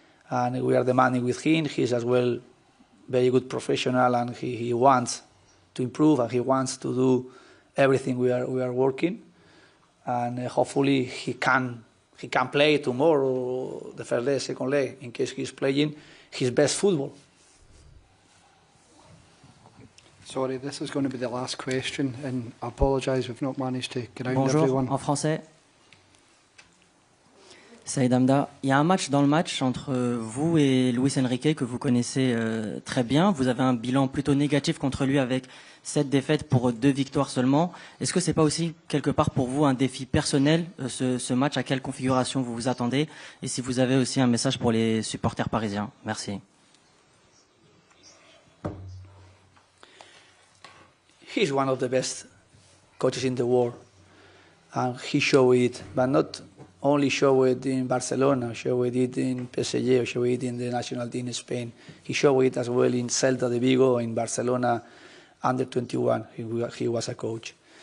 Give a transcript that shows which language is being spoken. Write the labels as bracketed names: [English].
[English] And we are demanding with him. He's as well very good professional, and he wants to improve, and he wants to do everything we are working, and hopefully he can play tomorrow, the first leg, second leg, in case he's playing his best football. Sorry, this is going to be the last question, and I apologise we've not managed to get around [French] Bonjour, [English] everyone. [French] en français. Saïd Hamda, il y a un match dans le match entre vous et Luis Enrique que vous connaissez très bien. Vous avez un bilan plutôt négatif contre lui avec 7 défaites pour 2 victoires seulement. Est-ce que c'est pas aussi quelque part pour vous un défi personnel ce match? À quelle configuration vous vous attendez? Et si vous avez aussi un message pour les supporters parisiens? Merci. [English] He's one of the best coaches in the world, and he showed it, but not only showed it in Barcelona, showed it in PSG, or showed it in the national team in Spain. He showed it as well in Celta de Vigo, in Barcelona, under 21. He was a coach.